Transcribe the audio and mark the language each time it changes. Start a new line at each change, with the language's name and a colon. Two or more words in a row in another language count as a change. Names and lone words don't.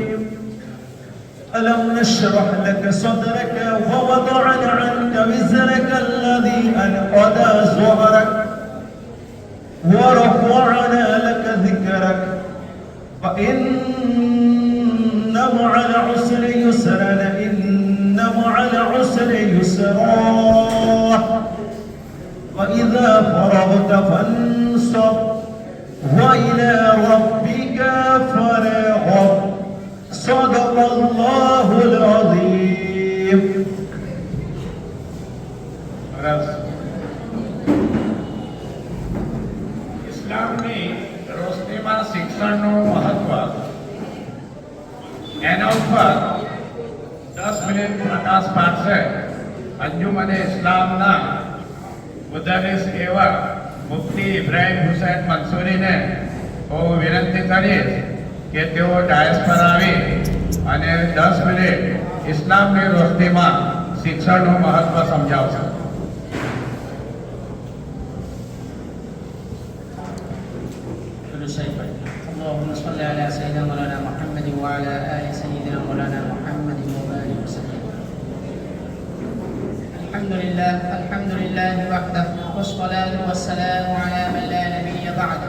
Arabic: ألم نشرح لك صدرك ووضعنا عنك وزرك الذي أنقض ظهرك ورفعنا لك ذكرك فإن مع العسر يسرا إن مع العسر يسرا وإذا فرغت فانصب وإلى ربك فارغب. صدق الله العظيم.
Gujarati: ઇસ્લામની રોશનીમાં શિક્ષણનું મહત્વ એના ઉપર 10 મિનિટ પ્રકાશ પાડશે અંજુમને ઇસ્લામના મુદર્રિસ એવા મુફ્તી ઇબ્રાહિમ હુસૈન મંસૂરીને હું વિનંતી કરીશ કે તેઓ ડાયસ પર આવી અને 10 મિનિટ ઇસ્લામની રોશનીમાં શિક્ષણનું મહત્વ સમજાવશે.
Arabic: اللهم صل على سيدنا مولانا محمد وعلى آل سيدنا مولانا محمد وبارك وسلم. الحمد لله وحده والصلاة والسلام على من لا نبي بعده.